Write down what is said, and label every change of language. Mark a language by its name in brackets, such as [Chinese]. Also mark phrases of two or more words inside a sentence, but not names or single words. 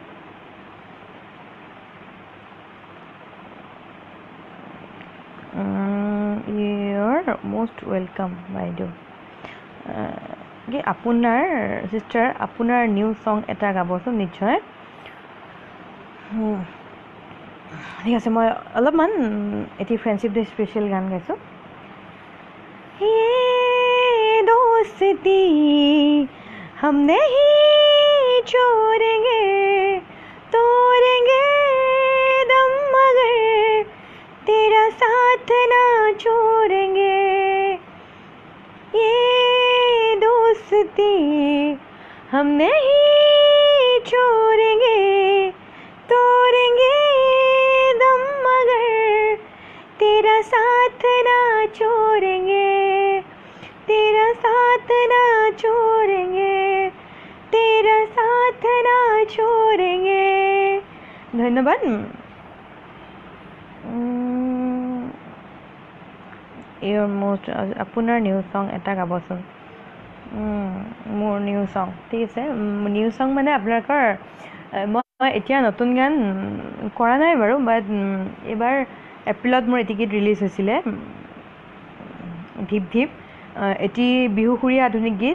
[English] you're most welcome বাইদেউ। [Assamese] আপোনাৰ চিষ্টাৰ, আপোনাৰ [English] new song [Assamese] এটা গাবচোন নিশ্চয়। ঠিক আছে, মই অলপমান এটি [English] friendship day special [Assamese] গান গাইছোঁ। [Hindi] ये दोस्ती हम नहीं छोड़ेंगे, तोड़ेंगे दम मगर तेरा साथ ना छोड़ेंगे। ये दोस्ती हम नहीं छोड़ेंगे, तोड़ेंगे दम मगर तेरा साथ ना छोड़ेंगे, तेरा साथ ना छोड़ेंगे, तेरा साथ ना छोड़ेंगे। [Assamese] ধন্যবাদ। [English] you're most, [Assamese] আপোনাৰ [English] new song [Assamese] এটা গাবচোন। মোৰ [English] new song, [Assamese] ঠিক আছে। [English] new song [Assamese] মানে আপোনালোকৰ মই এতিয়া নতুন গান কৰা নাই বাৰু, বাট এইবাৰ এপ্ৰিলত মোৰ এটি গীত ৰিলিজ হৈছিলে, ধিপ ধিপ, এটি বিহুসুৰীয়া আধুনিক গীত।